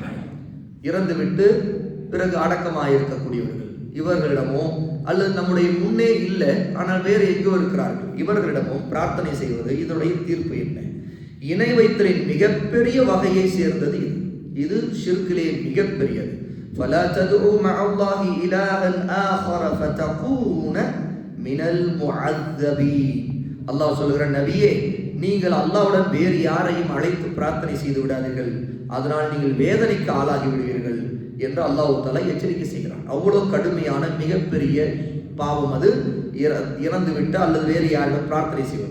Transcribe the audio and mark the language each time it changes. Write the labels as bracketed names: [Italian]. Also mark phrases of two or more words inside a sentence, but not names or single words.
[Tamil] இறந்துவிட்டு பிறகு அடக்கமாக இருக்கக்கூடியவர்கள், இவர்களிடமோ அல்லது நம்முடைய முன்னே இல்லை ஆனால் வேறு எங்கோ இருக்கிறார்கள், இவர்களிடமும் பிரார்த்தனை செய்வது, இதனுடைய தீர்ப்பு என்ன? இணை வைத்தலின் மிகப்பெரிய வகையை சேர்ந்தது இது. இது ஷிர்கிலே மிகப்பெரியது. [Arabic] فَلَا تَدْعُوا مَعَ اللَّهِ إِلَٰهًا آخَرَ فَتَكُونَ مِنَ الْمُعَذَّبِينَ. [Tamil] அல்லாஹ் சொல்கிற, நபியே, நீங்கள் அல்லாஹ்வுடன் வேறு யாரையும் அழைத்து பிரார்த்தனை செய்து விடாதீர்கள், அதனால் நீங்கள் வேதனைக்கு ஆளாகி விடுவீர்கள் என்று [Arabic] الله تعالى [Tamil] எச்சரிக்கை செய்கிறான். அவ்வளவு கடுமையான மிகப்பெரிய பாவம் அது, இறந்துவிட்டு அல்லது வேறு யாரிடம் பிரார்த்தனை செய்வது.